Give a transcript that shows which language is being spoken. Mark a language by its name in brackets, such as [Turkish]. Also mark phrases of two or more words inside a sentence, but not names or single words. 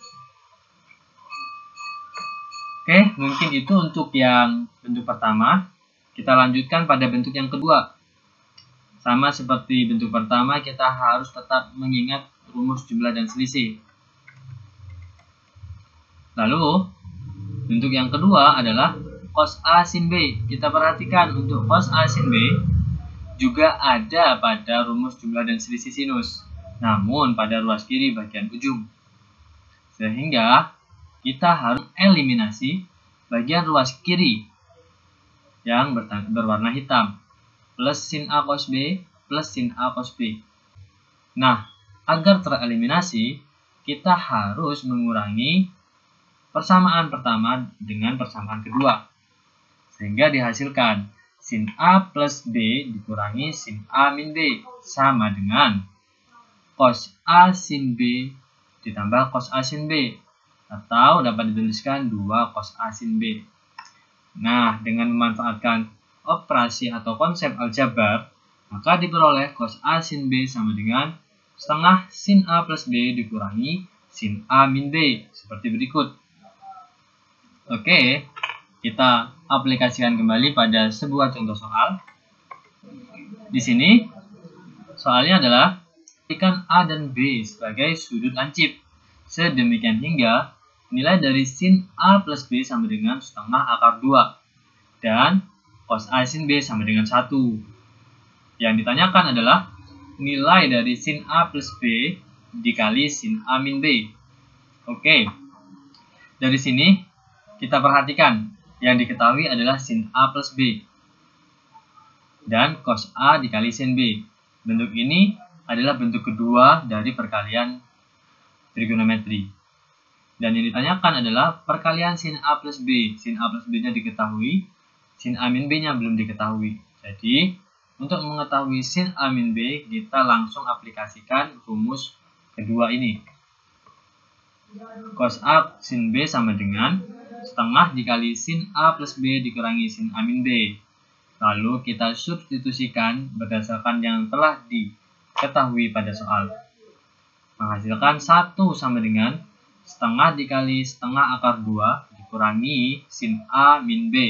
[Indonesian] Oke, mungkin itu untuk yang bentuk pertama. Kita lanjutkan pada bentuk yang kedua. Sama seperti bentuk pertama, kita harus tetap mengingat rumus jumlah dan selisih. Lalu, bentuk yang kedua adalah cos A sin B. Kita perhatikan untuk cos A sin B juga ada pada rumus jumlah dan selisih sinus, namun pada ruas kiri bagian ujung. Sehingga kita harus eliminasi bagian ruas kiri yang berwarna hitam, plus sin A cos B plus sin A cos B. Nah, agar tereliminasi, kita harus mengurangi persamaan pertama dengan persamaan kedua. Sehingga dihasilkan sin A plus B dikurangi sin A min B sama dengan cos A sin B ditambah cos A sin B. Atau dapat dituliskan 2 cos A sin B. Nah, dengan memanfaatkan operasi atau konsep aljabar, maka diperoleh cos A sin B sama dengan setengah sin A plus B dikurangi sin A min B. Seperti berikut. Oke, kita aplikasikan kembali pada sebuah contoh soal. Di sini soalnya adalah jadikan A dan B sebagai sudut lancip. Sedemikian hingga nilai dari sin A plus B sama dengan setengah akar 2. Dan cos A sin B sama dengan 1. Yang ditanyakan adalah nilai dari sin A plus B dikali sin A min B. Oke. Dari sini kita perhatikan yang diketahui adalah sin A plus B. Dan cos A dikali sin B. Bentuk ini adalah bentuk kedua dari perkalian trigonometri. Dan yang ditanyakan adalah perkalian sin A plus B. Sin A plus B-nya diketahui, sin A min B-nya belum diketahui. Jadi, untuk mengetahui sin A min B, kita langsung aplikasikan rumus kedua ini. Cos A sin B sama dengan setengah dikali sin A plus B dikurangi sin A min B. Lalu kita substitusikan berdasarkan yang telah diketahui pada soal. Menghasilkan 1 sama dengan setengah dikali setengah akar 2 dikurangi sin A min B.